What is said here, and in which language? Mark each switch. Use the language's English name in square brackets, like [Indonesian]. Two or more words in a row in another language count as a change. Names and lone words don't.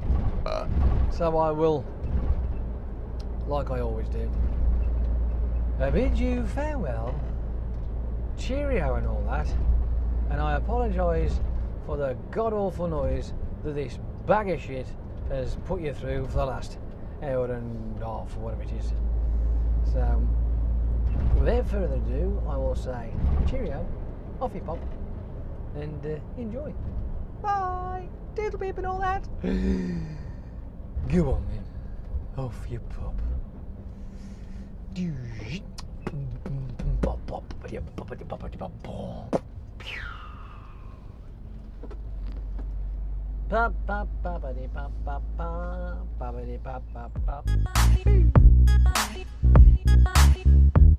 [English] So I will, like I always do, bid you farewell, cheerio and all that, and I apologise for the god-awful noise that this bag of shit has put you through for the last hour and a half or whatever it is. So, without further ado, I will say cheerio, off you pop, and enjoy. Bye! Diddle beep and all that. Go on then, off you pop. Pop pop poppity pop pop pop poppity pop pop pop.